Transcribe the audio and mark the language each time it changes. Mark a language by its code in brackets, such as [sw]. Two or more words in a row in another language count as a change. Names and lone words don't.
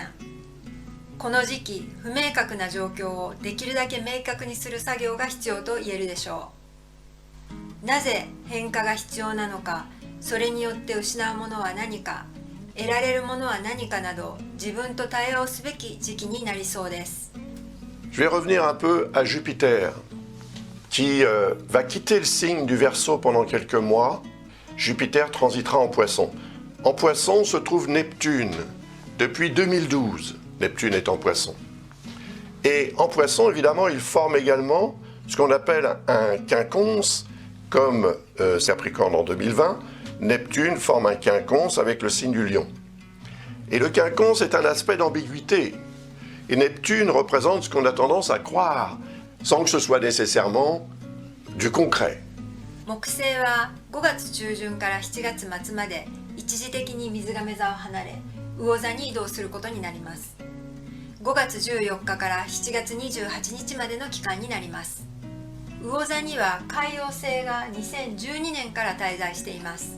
[ja] この時期、不明確な状況をできるだけ明確にする作業が必要と言えるでしょう。なぜ変化が必要なのか、それによって失うものは何か、得られるものは何かなど、自分と対話をすべき時期になりそうです。 [fr] Je vais revenir un peu à Jupiter, qui va quitter le signe du Verseau pendant quelques mois. Jupiter transitera en Poisson. En Poisson se trouve Neptune, depuis 2012. Neptune est en Poisson. Et en Poisson, évidemment, il forme également ce qu'on appelle un quinconce, comme Capricorne en 2020. Neptune forme un quinconce avec le signe du Lion. Et le quinconce est un aspect d'ambiguïté. Et Neptune représente ce qu'on a tendance à croire, sans que ce soit nécessairement du concret. [ja] 木星は5月中旬から7月末まで一時的に水亀座を離れ、魚座に移動することになります。5月14日から7月28日までの期間になります。魚座には海王星が2012年から滞在しています。